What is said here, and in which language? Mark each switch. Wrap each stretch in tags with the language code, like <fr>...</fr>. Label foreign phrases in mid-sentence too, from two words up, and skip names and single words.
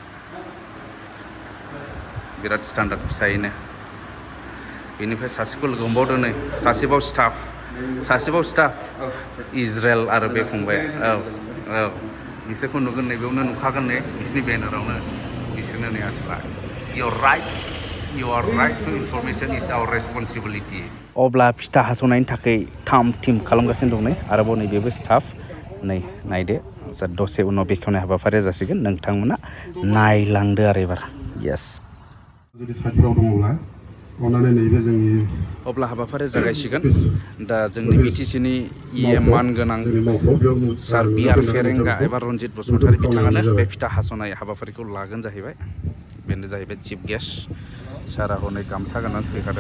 <brx>बिराद स्टान्डार्ड फिसायैनो बेनिफ्राय सासेखौ लोगो हमबावदों नै सासेबाव स्टाफ इजराइल आरो बे फंबाय औ बिसोरखौ नुगोन नैबेयावनो नुखागोन नै बिसिनि बेनारावनो बिसोरनो नै आसला</brx> <en>You are right to information is our responsibility.</en> <brx>अब्ला फिथा हास'नायनि थाखाय थिम खालामगासिनो दं नै आरोबाव नै बेबो स्टाफ नै नायदो दसे उनाव बेखेवनाय हाबाफारिया जासिगोन नोंथांमोना नायलांदो आरो एबार यस जुदि साइडफोराव दङब्ला अननानै नैबे जोंनि अब्ला हाबाफारिया जागायसिगोन दा जोंनि BTCनि मानगोनां सार बिआर फेरेंगा एबा रनजित बसुमतारी बिथाङानो बे फिथा हास'नाय हाबाफारिखौ लागोन जाहैबाय बेनो जाहैबाय</brx> <en>chief guest</en> <brx>सारा हनै गामसा गाननानै फैखादों</brx>